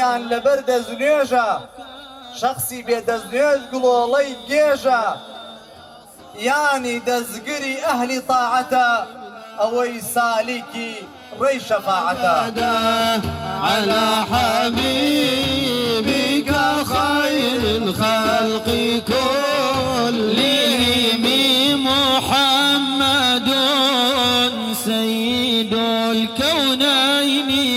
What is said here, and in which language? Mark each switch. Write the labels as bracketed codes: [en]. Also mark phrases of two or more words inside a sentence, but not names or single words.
[ckb] لبر دەزنێژە شخصی بێدەزنێژ گڵۆڵەی گێژە یانی دەزگری ئەهلی تاعەتە ئەوەی سالیکی ڕێی شەفاعەتە [ar] على حبيبك خير الخلق كلهم محمد سيد الكونين